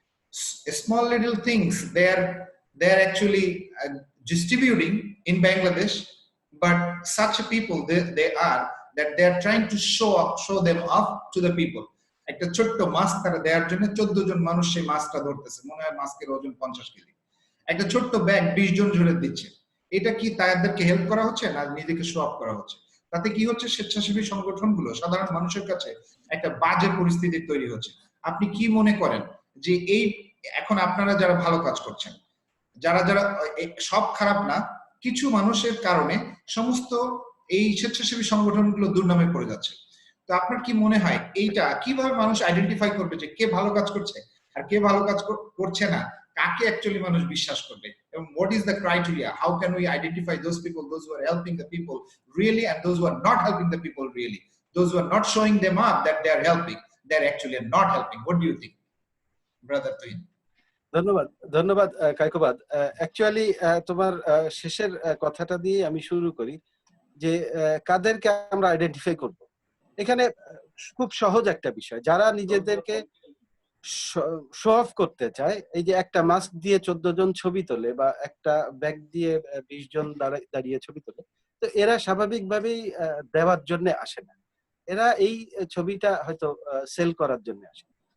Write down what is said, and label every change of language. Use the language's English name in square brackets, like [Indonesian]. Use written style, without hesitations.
[English] Small little things they are actually distributing in Bangladesh, but such people they are that they are trying to show them off to the people. [Bangla] একটা ছোট্ট mask তারা দেওয়ার জন্য 14 জন মানুষ সেই মাস্কটা ধরতেছে, মনে হয় মাস্কের ওজন 50 কেজি। একটা ছোট্ট ব্যাগ 20 জন ধরে দিচ্ছে। এটা কি তাদেরকে হেল্প করা হচ্ছে না নিজেকে শো অফ করা হচ্ছে? তাতে কি হচ্ছে, স্বেচ্ছাসেবী সংগঠনগুলো সাধারণ মানুষের কাছে একটা বাজে পরিস্থিতি তৈরি হচ্ছে। আপনি কি মনে করেন যে এই এখন আপনারা যারা ভালো কাজ করছেন, যারা সব খারাপ না, কিছু মানুষের কারণে সমস্ত এই স্বেচ্ছাসেবী সংগঠনগুলো দুর্নামে পড়ে যাচ্ছে, তো আপনার কি মনে হয় এইটা কিভাবে মানুষ আইডেন্টিফাই করবে যে কে ভালো কাজ করছে আর কে ভালো কাজ করছে না, কাকে অ্যাকচুয়ালি মানুষ বিশ্বাস করবে, এবং [English] what is the criteria, how can we identify those people, those who are helping the people really and those who are not helping the people really, those who are not showing them up that they are helping, they are actually not helping? What do you think, brother Tuhin? [Bangla] ধন্যবাদ Kaikobad. Actually তোমার শেষের কথাটা দিয়ে আমি শুরু করি যে কাদেরকে আমরা আইডেন্টিফাই করব। এখানে খুব সহজ একটা বিষয়, যারা নিজেদেরকে শো অফ করতে চায়, এই যে একটা মাস্ক দিয়ে 14 জন ছবি তোলে বা একটা ব্যাগ দিয়ে 20 জন দাঁড়িয়ে ছবি তোলে, তো এরা স্বাভাবিকভাবেই দেওয়ার জন্য আসে না, এরা এই ছবিটা হয়তো সেল করার জন্য আসে।